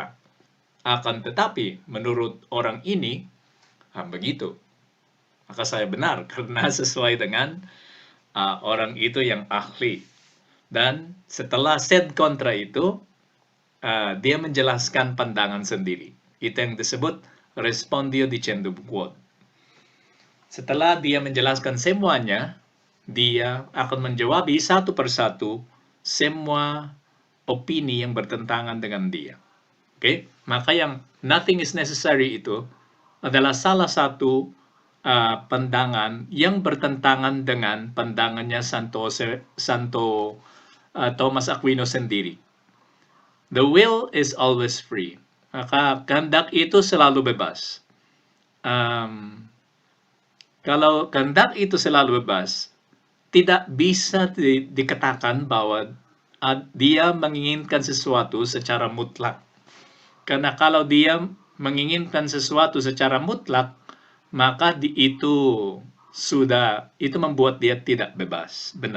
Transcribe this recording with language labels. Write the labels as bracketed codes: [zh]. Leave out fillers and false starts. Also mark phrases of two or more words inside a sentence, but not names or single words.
[id] Akan tetapi menurut orang ini begitu. Maka saya benar karena sesuai dengan orang itu yang ahli. Dan setelah [la] sed kontra [id] itu, dia menjelaskan pandangan sendiri. Itu yang disebut [la] respondio dicendum quod. [id] Setelah dia menjelaskan semuanya, dia akan menjawabi satu persatu semua opini yang bertentangan dengan dia. Oke, maka yang [en] nothing is necessary [id] itu adalah salah satu pandangan yang bertentangan dengan pandangannya Santo Thomas Aquino sendiri. [en] The will is always free. [id] Maka kehendak itu selalu bebas. Kalau kehendak itu selalu bebas, tidak bisa dikatakan bahwa dia menginginkan sesuatu secara mutlak. Karena kalau dia menginginkan sesuatu secara mutlak, maka itu membuat dia tidak bebas, benar.